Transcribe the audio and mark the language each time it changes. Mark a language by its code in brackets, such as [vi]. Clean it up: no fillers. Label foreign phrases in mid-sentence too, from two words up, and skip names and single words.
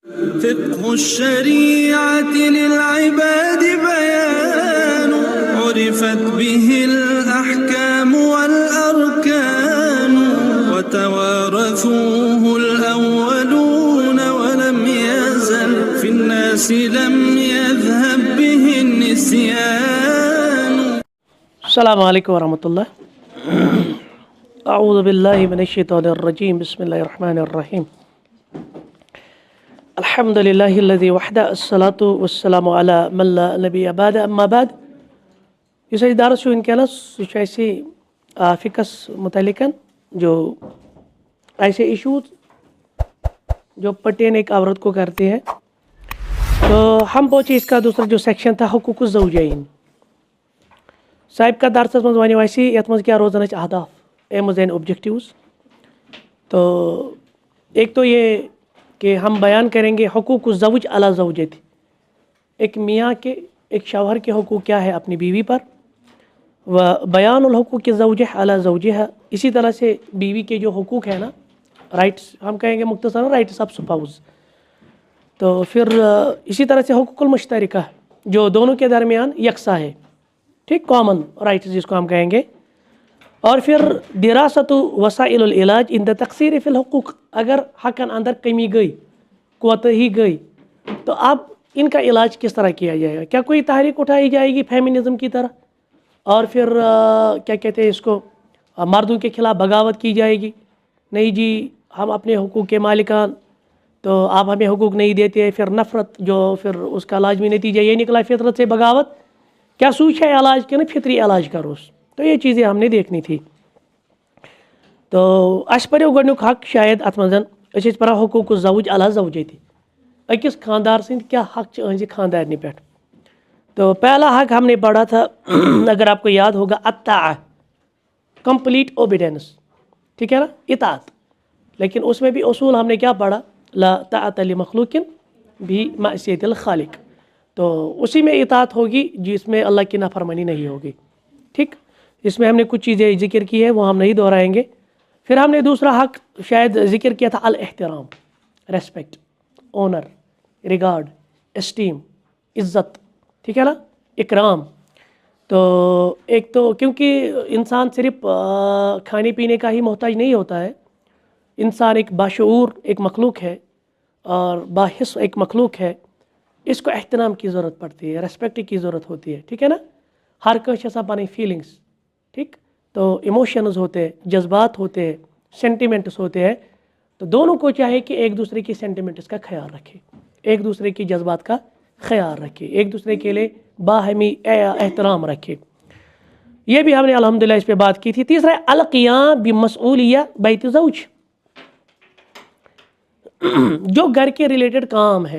[ar] فقه الشريعة للعباد بيان عرفت به الأحكام والأركان وتوارثوه الأولون ولم يزل في الناس لم يذهب به النسيان. السلام عليكم ورحمة الله. أعوذ بالله من الشيطان الرجيم. بسم الله الرحمن الرحيم. الحمد لله الذي وحده الصلاة والسلام على من لا نبي بعد. أما بعد [ks] یُس اَسہِ دارس چھُ وٕنکٮ۪نس سُہ چھُ اَسہِ فِقس متعلقن [ur] جو ایسے ایشوز جو پرٹین ایک عورت کو کرتے ہیں. تو ہم پہنچے اس کا دوسرا جو سیکشن تھا [ar] حقوق الزوجین. [ks] صاحب کا درسس مز ونیو اَسہِ یتھ منٛز کیٛاہ روزن اَسہِ اہداف [en] aims and objectives. [ur] تو ایک تو یہ کہ ہم بیان کریں گے [ar] حقوق الزوج علی زوجتی، [ur] ایک میاں کے ایک شوہر کے حقوق کیا ہے اپنی بیوی پر، [ar] و بیان الحقوق زوجہ علی زوجہا، [ur] اسی طرح سے بیوی کے جو حقوق ہیں نا، رائٹس ہم کہیں گے مختصراً [en] rights of spouse. [ur] تو پھر اسی طرح سے [ar] حقوق المشترکہ [ur] جو دونوں کے درمیان یکساں ہے، ٹھیک، [en] common rights [ur] جس کو ہم کہیں گے. [ar] اور پھر دراست وسائل العلاج عند تقصیر فی الحقوق، [ur] اگر حقن اندر کمی گئی، کوتاہی گئی، تو اب ان کا علاج کس طرح کیا جائے گا؟ کیا کوئی تحریک اٹھائی جائے گی فیمنزم کی طرح، اور پھر کیا کہتے ہیں اس کو، مردوں کے خلاف بغاوت کی جائے گی؟ نہیں جی ہم اپنے حقوق کے مالکان، تو آپ ہمیں حقوق نہیں دیتے، پھر نفرت جو پھر اس کا لازمی نتیجہ یہ نکلا فطرت سے بغاوت. کیا سوچ ہے علاج کے نا فطری علاج کروس؟ تو یہ چیزیں ہم نے دیکھنی تھی. تو اس [ks] پریو گۄڈنیُک حق شاید ات منٛز أسۍ ٲسۍ پران [ar] حقوق الزوج علی زوجتی، [ks] أکِس خاندار سٕنٛدۍ کیا حق چھِ أہنٛزِ خاندارنہِ پٮ۪ٹھ. [ur] تو پہلا حق ہم نے پڑھا تھا اگر آپ کو یاد ہوگا الطاعہ، [en] complete obedience, [ur] ٹھیک ہے نا، اطاعت. لیکن اس میں بھی اصول ہم نے کیا پڑھا، [ar] لا طاعۃ لمخلوق بمعصیۃ الخالق. [ur] تو اسی میں اطاعت ہوگی جس میں اللہ کی نافرمانی نہیں ہوگی. ٹھیک، اس میں ہم نے کچھ چیزیں ذکر کی ہے، وہ ہم نہیں دہرائیں گے. پھر ہم نے دوسرا حق شاید ذکر کیا تھا الاحترام، [en] respect, honour, regard, esteem, [ur] عزت، ٹھیک ہے نا، اکرام. تو ایک تو کیونکہ انسان صرف کھانے پینے کا ہی محتاج نہیں ہوتا ہے، انسان ایک باشعور ایک مخلوق ہے اور باحس ایک مخلوق ہے. اس کو احترام کی ضرورت پڑتی ہے، ریسپیکٹ کی ضرورت ہوتی ہے، ٹھیک ہے نا. [ks] ہر کانٛہہ چھِ پنٕنۍ فیلنگس، [ur] ٹھیک، تو ایموشنز ہوتے ہیں، جذبات ہوتے ہیں، سینٹیمنٹس ہوتے ہیں. تو دونوں کو چاہے کہ ایک دوسرے کی سینٹیمنٹس کا خیال رکھے، ایک دوسرے کی جذبات کا خیال رکھے، ایک دوسرے کے لیے باہمی احترام رکھے. یہ بھی ہم نے الحمدللہ اس پہ بات کی تھی. تیسرا ہے [ar] القیام بمسئولیہ بیت زوج، [ur] جو گھر کے ریلیٹڈ کام ہے.